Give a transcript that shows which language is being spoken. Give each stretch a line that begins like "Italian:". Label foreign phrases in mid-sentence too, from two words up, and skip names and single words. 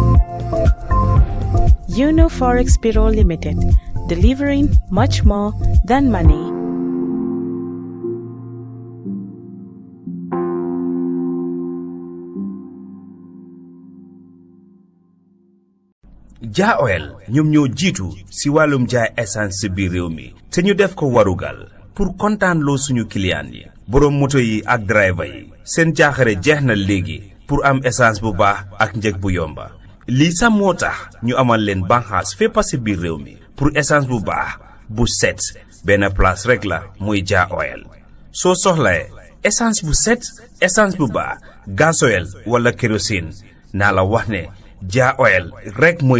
English: Una Forex Bureau Limited, delivering much more than money.
Wolof: Jah Oil ñoom ñoo jiitu si wàllum jaay essence si biir réew mi te ñu def ko warugal pour kontaan loo suñu client yi borom moto yi ak driver yi seen jaaxare jeex na léegi pour am essence bu baax ak njëg bu yomba lii sax moo tax ñu amal leen banxaas fépp si biir réew mi pour essence bu baax bu set benn place rek la muy Jah Oil soo soxlae essence bu set essence bu baax gasoil wala kérosine naa la wax ne Jah Oil rek mooy